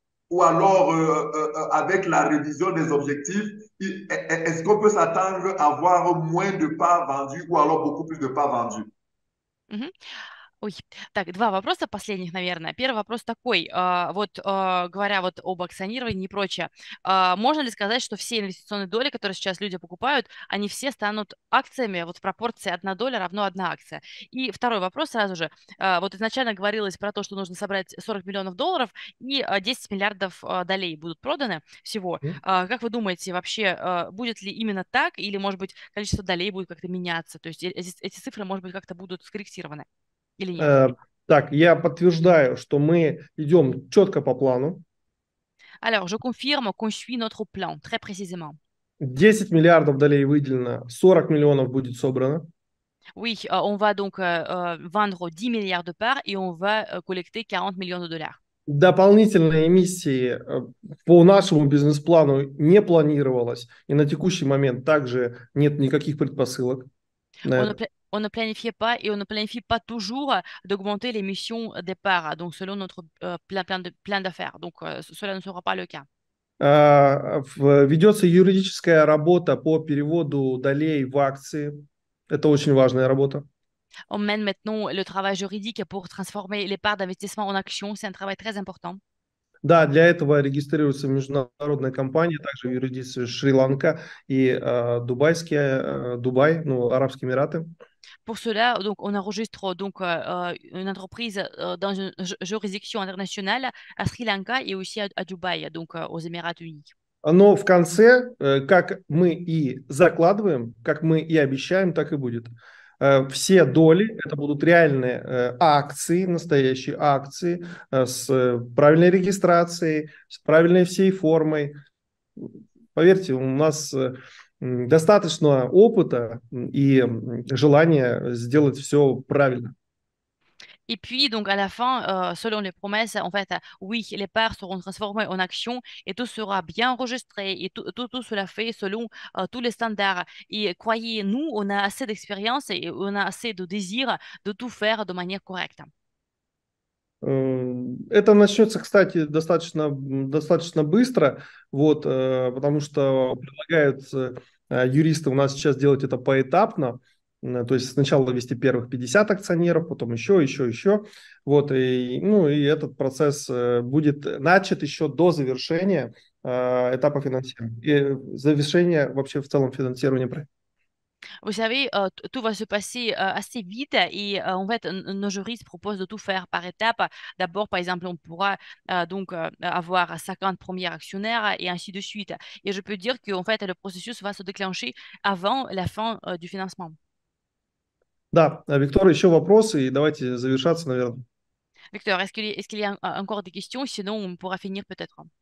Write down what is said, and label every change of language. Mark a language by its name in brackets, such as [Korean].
[French] Ou alors, avec la révision des objectifs, est-ce qu'on peut s'attendre à avoir moins de parts vendues ou alors beaucoup plus de parts vendues? Мгм. [Russian] Ой, так, два вопроса последних, наверное. Первый вопрос такой, говоря вот об акционировании и прочее, можно ли сказать, что все инвестиционные доли, которые сейчас люди покупают, они все станут акциями вот в пропорции 1 доля равно 1 акция? И второй вопрос сразу же. Вот изначально говорилось про то, что нужно собрать 40 миллионов долларов и 10 миллиардов долей будут проданы всего. Как вы думаете, вообще будет ли именно так, или, может быть, количество долей будет как-то меняться? То есть эти цифры, может быть, как-то будут скорректированы или нет? Так, я подтверждаю, что мы идем четко по плану. [French] Alors, je confirme qu'on suit notre plan très précisément. [Russian] 10 миллиардов долей выделено, 40 миллионов будет собрано. [French] Oui, on va donc vendre 10 milliards de parts et on va collecter 40 millions de dollars. [Russian] Дополнительные эмиссии по нашему бизнес-плану не планировалось, и на текущий момент также нет никаких предпосылок на это. [French] On ne planifiait pas et on ne planifie pas toujours d'augmenter l'émission des parts, donc selon notre plan d'affaires. Donc, cela ne sera pas le cas. [Russian] Ведется юридическая работа по переводу долей в акции. Это очень важная работа. [French] On mène maintenant le travail juridique pour transformer les parts d'investissement en actions. C'est un travail très important. [Russian] Да, для этого регистрируется международная компания, также юрисдикция Шри-Ланка и Дубай, ну, Арабские Эмираты. [French] Pour cela, donc, on enregistre donc, une entreprise dans une juridiction internationale à Sri Lanka et aussi à Dubaï, donc aux Émirats unis. [Russian] Но в конце, как мы и закладываем, как мы и обещаем, так и будет. Все доли, это будут реальные акции, настоящие акции с правильной регистрацией, с правильной всей формой. Поверьте, у нас достаточно опыта и желания сделать все правильно. [French] Et puis, donc, à la fin, selon les promesses, en fait, oui, les parts seront transformées en actions et tout sera bien enregistré et tout cela fait selon tous les standards. Et croyez-nous, on a assez d'expérience et on a assez de désir de tout faire de manière correcte. [Russian] Это начнется, кстати, достаточно быстро, вот, потому что предлагают юристы у нас сейчас делать это поэтапно. То есть сначала ввести первых 50 акционеров, потом еще. Вот, ну, и этот процесс будет начат еще до завершения этапа финансирования. И завершения вообще в целом финансирования проекта. [French] Vous savez, tout va se passer assez vite et en fait, nos juristes proposent de tout faire par étapes. D'abord, par exemple, on pourra donc avoir 50 premiers actionnaires et ainsi de suite. Et je peux dire qu'en fait, le processus va se déclencher avant la fin du financement. [Russian] Да, Виктор, еще вопросы, и давайте завершаться, наверное. [French] Victor, est-ce qu'il y a encore des questions? Sinon, on pourra finir peut-être.